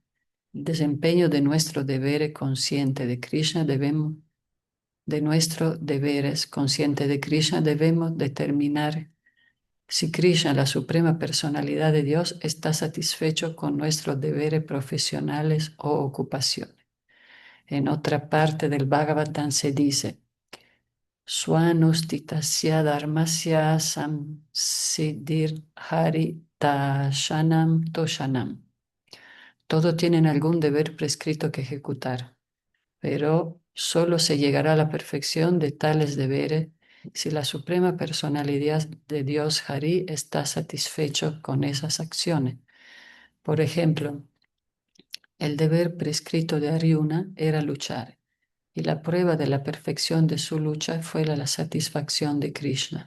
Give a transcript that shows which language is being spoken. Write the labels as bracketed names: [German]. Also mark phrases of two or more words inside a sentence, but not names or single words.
[Spanish] El desempeño de nuestro deber consciente de Krishna de nuestros deberes consciente de Krishna debemos determinar si Krishna, la suprema personalidad de Dios, está satisfecho con nuestros deberes profesionales o ocupaciones. En otra parte del Bhagavatam se dice, [Sanskrit] स्वनुष्ठितस्य धर्मस्य संसिद्धिर् हरितशनम् तोषणम्. [Spanish] Todos tienen algún deber prescrito que ejecutar, pero solo se llegará a la perfección de tales deberes si la suprema personalidad de Dios Hari está satisfecho con esas acciones. Por ejemplo, el deber prescrito de Aryuna era luchar, y la prueba de la perfección de su lucha fue la satisfacción de Krishna.